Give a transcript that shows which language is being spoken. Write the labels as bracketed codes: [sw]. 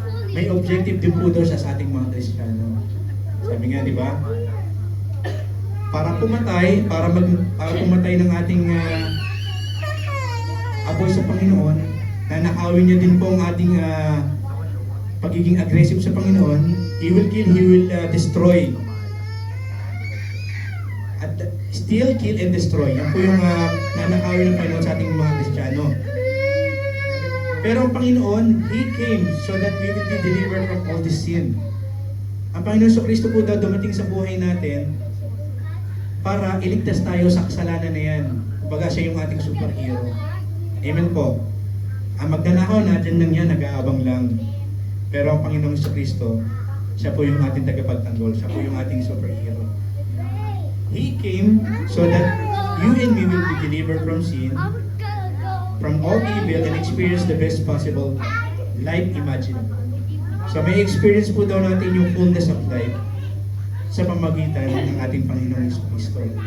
[tl] May objective din po daw siya sa ating mga Kristiyano. Sabi nga, di ba? Para pumatay ng ating apoy sa Panginoon, na nakawin niya din po ang ating pagiging aggressive sa Panginoon. [en] He will kill, He will destroy. At steal, kill, and destroy. [tl] Yan po yung nanakawin ng Panginoon sa ating mga Kristiyano. Pero ang Panginoon, [en] He came so that we will be delivered from all this sin. [tl] Ang Panginoon sa Kristo po daw dumating sa buhay natin para iligtas tayo sa kasalanan na yan. Kumbaga siya yung ating superhero. Amen po. Ang magnanakaw natin lang yan, nag-aabang lang. Pero ang Panginoon sa Kristo, siya po yung ating tagapagtanggol. Siya po yung ating superhero. [en] He came so that you and me will be delivered from sin, from all evil, and experience the best possible life imaginable. [tl] So may experience po daw natin yung [en] fullness of life [tl] sa pamagitan ng ating Panginoong Kristo.